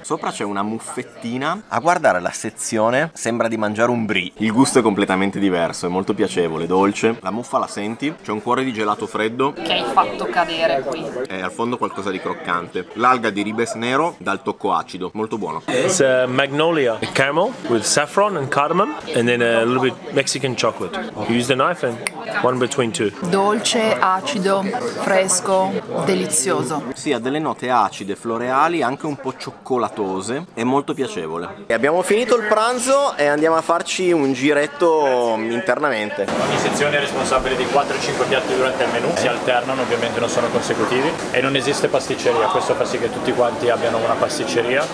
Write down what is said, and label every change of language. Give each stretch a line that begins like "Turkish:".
Italian: Sopra c'è una muffettina. A guardare la sezione sembra di mangiare un brie. Il gusto è completamente diverso, è molto piacevole, dolce. La muffa la senti, c'è un cuore di gelato freddo che hai fatto cadere qui. e al fondo qualcosa di croccante. L'alga di ribes nero dal tocco acido, molto buono.
English: It's magnolia caramel with saffron and cardamom, and then a little bit Mexican chocolate. You use the knife and one between two.
Italian: Dolce, acido, fresco, delizioso. Sì, ha delle note acide, floreali, anche un po' cioccolatose, è molto piacevole. E abbiamo finito il pranzo e andiamo a farci un giretto internamente. Ogni sezione è responsabile di 4-5 piatti durante il menù, si alternano, ovviamente non sono consecutivi e non esiste pasticceria, questo fa sì che tutti quanti abbiano una pasticceria.